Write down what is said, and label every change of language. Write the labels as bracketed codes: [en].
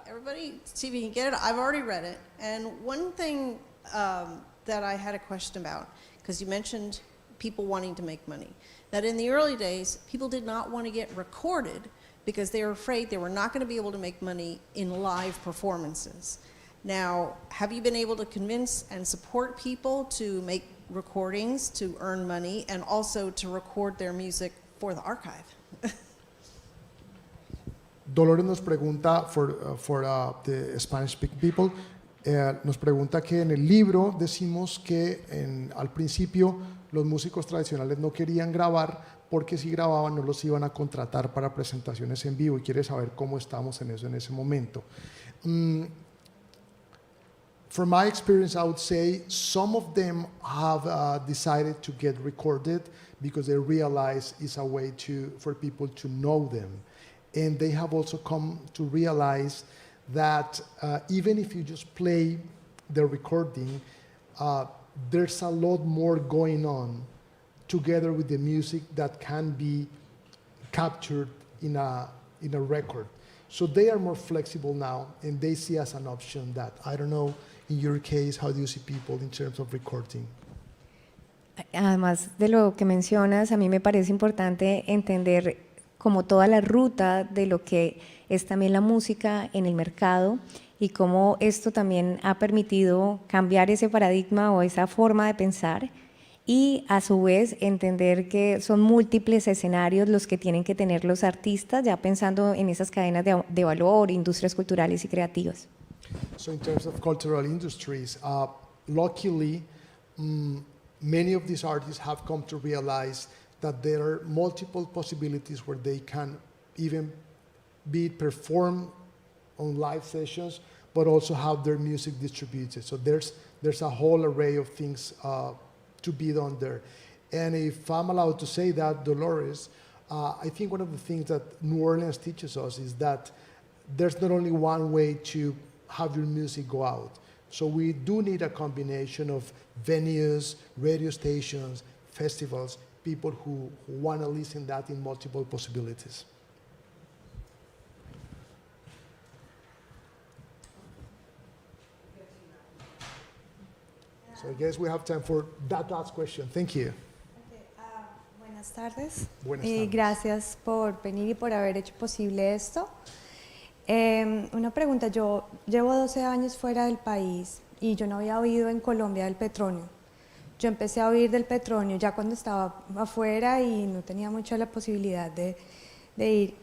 [en] Everybody, see if you can get it. I've already read it. And one thing that I had a question about, because you mentioned people wanting to make money, that in the early days, people did not want to get recorded because they were afraid they were not going to be able to make money in live performances. Now, have you been able to convince and support people to make recordings, to earn money, and also to record their music for the archive? [es] Dolores nos pregunta, [en] for the Spanish-speaking people, [es] nos pregunta que en el libro decimos que al principio los músicos tradicionales no querían grabar porque si grababan no los iban a contratar para presentaciones en vivo y quiere saber cómo estamos en eso en ese momento. [en] From my experience, I would say some of them have decided to get recorded because they realize it's a way for people to know them. And they have also come to realize that even if you just play the recording, there's a lot more going on together with the music that can be captured in a record. So they are more flexible now, and they see as an option that, I don't know, in your case, how do you see people in terms of recording? [es] Además de lo que mencionas, a mí me parece importante entender como toda la ruta de lo que es también la música en el mercado y cómo esto también ha permitido cambiar ese paradigma o esa forma de pensar y a su vez entender que son múltiples escenarios los que tienen que tener los artistas ya pensando en esas cadenas de valor, industrias culturales y creativas. [en] So in terms of cultural industries, luckily, many of these artists have come to realize that there are multiple possibilities where they can even be performed on live sessions, but also have their music distributed. So there's a whole array of things to be done there. And if I'm allowed to say that, Dolores, I think one of the things that New Orleans teaches us is that there's not only one way to have your music go out. So we do need a combination of venues, radio stations, festivals, people who want to listen that in multiple possibilities. So I guess we have time for that last question. Thank you. [es] Okay, buenas tardes. Buenas Y tardes. gracias por venir y por haber hecho posible esto. Una pregunta, yo llevo 12 años fuera del país y yo no había oído en Colombia del petróleo. Yo empecé a oír del petróleo ya cuando estaba afuera y no tenía mucho la posibilidad de ir.